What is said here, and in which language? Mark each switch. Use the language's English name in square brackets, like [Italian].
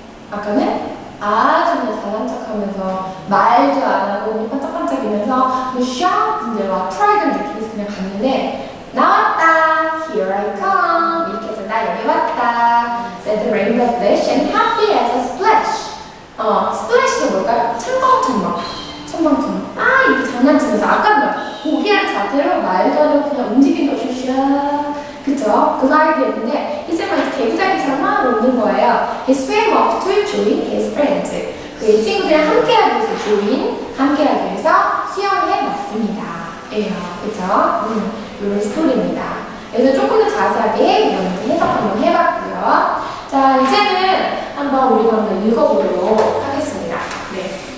[Korean] 아까는 아주 그냥 잘난 척하면서 말도 안 하고 반짝반짝이면서 샥 이제 막 프라이드를 느끼면서 그냥 갔는데 나왔다 [English] here I come [Korean] 이렇게 해서 나 여기 왔다 [English] said the rainbow fish and happy as a splash [Korean] 스플래시가 뭘까요? 첨벙첨벙. 이렇게 장난치면서 아까 고기한 자태로 말도 안 되고 그냥 움직임도 없이 샤. 그쵸? 그 말이 했는데 이제 막 이렇게 개구장이처럼 막 노는 거예요. [English] He swam off to join his friends. [Korean] 그의 친구들이랑 함께하기 위해서 함께하기 위해서 수영에 났습니다. 예요. 그쵸? 이런 스토리입니다. 그래서 조금 더 자세하게 이렇게 해석 한번 해봤고요. 자, 이제는 한번 우리가 한번 읽어보도록 하겠습니다. 네.